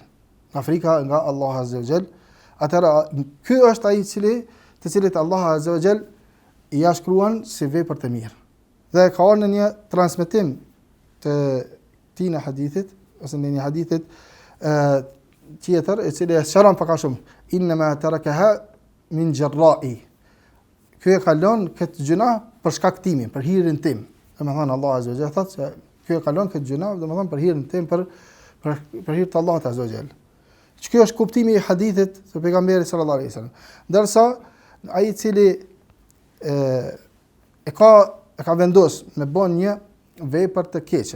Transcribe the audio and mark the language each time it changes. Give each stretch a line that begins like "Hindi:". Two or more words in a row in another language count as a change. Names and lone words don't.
Albanian: Nga frika nga Allahu
Arabic: عز وجل.
Albanian: Atëherë ky është ai të cilit Allahu
Arabic: عز وجل
Albanian: i ja shkruan si vepër të mirë. Dhe ka ardhur në një transmetim të tina hadithit, ose në një hadithit tjetër, i cili e shëron pak a shumë,
Arabic: إنما تركها من جرائي.
Albanian: Ky e kalon këtë gjuna për shkak timin, për hirin tim. Domethënë Allahu
Arabic: عز وجل
Albanian: thotë se ky e kalon këtë gjuna, domethënë për hirin tim, për hir të Allahut
Arabic: عز وجل.
Albanian: Ky është kuptimi i hadithit të pejgamberit
Arabic: صلى الله عليه وسلم.
Albanian: Ndërsa ai i cili e ka vendos me bën një vepër të keqe.